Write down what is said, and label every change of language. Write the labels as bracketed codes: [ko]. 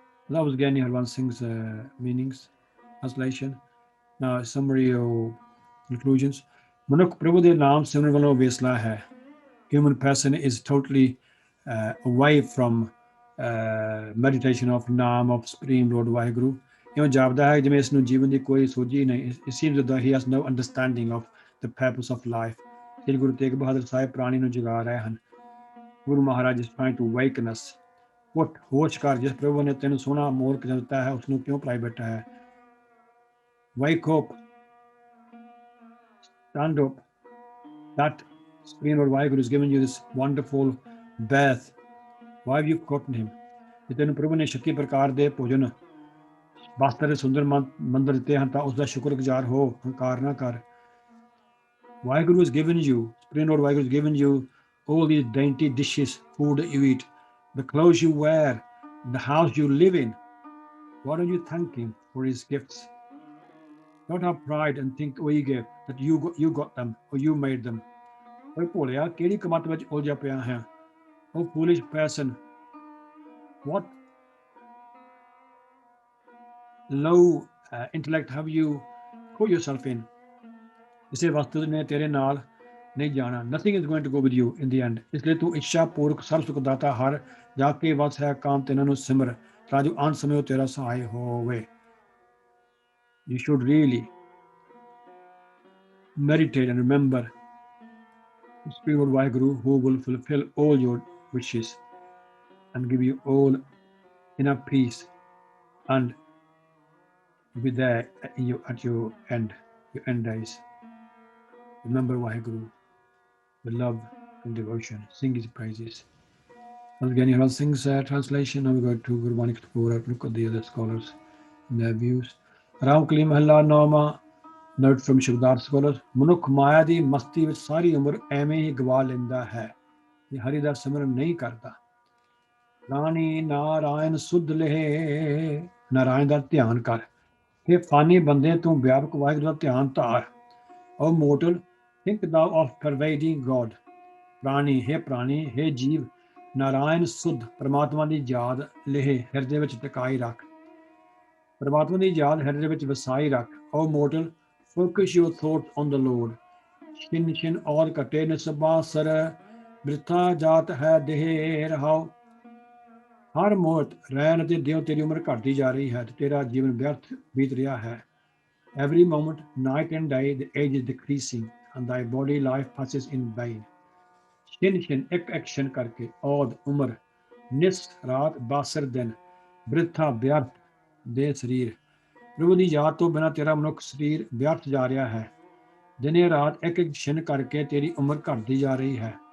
[en] That was Gyani Harwan Singh's meanings, translation. Now summary or conclusions. [pa] Manukh Prabhu de naam simran valo vesla hai. [en] Human person is totally away from meditation of naam of Supreme Lord Vaheguru. [pa] ਇਉਂ ਜਾਪਦਾ ਹੈ ਜਿਵੇਂ ਇਸ ਨੂੰ ਜੀਵਨ ਦੀ ਕੋਈ ਸੋਝੀ ਨਹੀਂ। [en] It seems that he has no understanding of the purpose of life. [pa] ਸ੍ਰੀ ਗੁਰੂ ਤੇਗ ਬਹਾਦਰ ਸਾਹਿਬ ਪ੍ਰਾਣੀ ਨੂੰ ਜਗਾ ਰਹੇ ਹਨ। [en] ਗੁਰੂ ਮਹਾਰਾਜ is trying to waken us. [pa] ਉੱਠ, ਹੋਸ਼ ਕਰ, ਜਿਸ ਪ੍ਰਭੂ ਨੇ ਤੈਨੂੰ ਸੋਹਣਾ ਮੋਰਕ ਦਿੱਤਾ ਹੈ ਉਸਨੂੰ ਕਿਉਂ ਭੁਲਾਈ ਬੈਠਾ ਹੈ। [en] Wake up, stand up. That Supreme Lord Vaheguru has given you this wonderful birth. Why have you forgotten him? [pa] ਜੇ ਤੈਨੂੰ ਪ੍ਰਭੂ ਨੇ ਛੱਤੀ ਪ੍ਰਕਾਰ ਦੇ ਭੋਜਨ, ਵਸਤਰ ਦੇ ਸੁੰਦਰ ਮੰਦਰ ਦਿੱਤੇ ਹਨ ਤਾਂ ਉਸਦਾ ਸ਼ੁਕਰਗੁਜ਼ਾਰ ਹੋ, ਹੰਕਾਰ ਨਾ ਕਰ। [en] Vaheguru has given you, Supreme Lord Vaheguru has given you all these dainty dishes, food that you eat, the clothes you wear, the house you live in. Why don't you thank him for his gifts? Don't have pride and think, oh, he gave, that you got them or you made them. [pa] ਓਏ ਭੋਲਿਆ, ਕਿਹੜੀ ਕਮਤ ਵਿੱਚ ਉਲਝਿਆ ਪਿਆ ਹੈ? [en] Oh foolish person, what low intellect have you put yourself in? [pa] ਕਿਸੇ ਵਸਤੂ ਨੇ ਤੇਰੇ ਨਾਲ ਨਹੀਂ ਜਾਣਾ। [en] Nothing is going to go with you in the end. [pa] ਇਸ ਲਈ ਤੂੰ ਇੱਛਾ ਪੂਰਕ ਸਰਬ ਸੁਖ ਦਾਤਾ ਹਰ ਜਾ ਕੇ ਵਸ ਹੈ ਕਾਮ ਤਿੰਨਾਂ ਨੂੰ ਸਿਮਰ, ਤਾਂ ਜੋ ਅੰਤ ਸਮੇਂ ਉਹ ਤੇਰਾ ਸਹਾਈ ਹੋਵੇ। [en] You should really meditate and remember the Supreme Lord Vaheguru who will fulfill all your wishes and give you all inner peace and be there at your end days. Remember Vaheguru with love and devotion. Sing his praises. Once again, I'll sing translation. Now we go to Guru Manik Kapoor. Look at the other scholars and their views. Ramkali Mahalla Nauma. Note from Shabad scholars. [pa] Manukh ਮਾਇਆ ਦੀ ਮਸਤੀ ਵਿੱਚ ਸਾਰੀ ਉਮਰ ਐਵੇਂ ਹੀ ਗਵਾ ਲੈਂਦਾ ਹੈ, ਇਹ ਹਰੀ ਦਾ ਸਿਮਰਨ ਨਹੀਂ ਕਰਦਾ। ਰਾਣੀ ਨਾਰਾਇਣ ਸੁਧ ਲਹੇ, ਨਾਰਾਇਣ ਦਾ ਧਿਆਨ ਕਰ। ਇਹ ਫਾਨੀ ਬੰਦੇ ਤੂੰ ਵਿਆਪਕ ਵਾਹਿਗੁਰੂ ਦਾ ਧਿਆਨ ਧਾਰ। [en] O mortal, think thou of pervading God. [pa] ਪ੍ਰਾਣੀ, हे ਪ੍ਰਾਣੀ, हे ਜੀਵ, ਨਾਰਾਇਣ ਸੁਧ ਪਰਮਾਤਮਾ ਦੀ ਯਾਦ ਲਹੇ ਹਿਰਦੇ ਵਿੱਚ ਟਿਕਾਈ ਰੱਖ। ਪਰਮਾਤਮਾ ਦੀ ਯਾਦ ਹਿਰਦੇ ਵਿੱਚ ਵਸਾਈ ਰੱਖ। [en] O mortal, focus your thoughts on the Lord. [pa] ਛਿਨ ਛਿਨ ਔਰ ਘਟੇ ਨਿਸਬਾਸਰ ਬ੍ਰਿਥਾ ਜਾਤ ਹੈ ਦੇਹ ਰਹਾਓ। ਹਰ ਮੌਤ ਰਹਿਣ ਤੇ ਦਿਓ ਤੇਰੀ ਉਮਰ ਘਟਦੀ ਜਾ ਰਹੀ ਹੈ ਤੇ ਤੇਰਾ ਜੀਵਨ ਵਿਅਰਥ ਬੀਤ ਰਿਹਾ ਹੈ। [en] Every moment, night and day, the age is decreasing, and thy body life passes in vain. [pa] ਛਿਨ ਛਿਨ ਇੱਕ ਐਕਸ਼ਨ ਕਰਕੇ ਔਦ ਉਮਰ ਨਿਸ ਰਾਤ ਬਾਸਰ ਦਿਨ ਬ੍ਰਿਥਾ ਵਿਅਰਥ ਦੇ ਸਰੀਰ। ਪ੍ਰਭੂ ਦੀ ਯਾਦ ਤੋਂ ਬਿਨਾਂ ਤੇਰਾ ਮਨੁੱਖ ਸਰੀਰ ਵਿਅਰਥ ਜਾ ਰਿਹਾ ਹੈ। ਦਿਨੇ ਰਾਤ ਇੱਕ ਇੱਕ ਛਿਨ ਕਰਕੇ ਤੇਰੀ ਉਮਰ ਘਟਦੀ ਜਾ ਰਹੀ ਹੈ।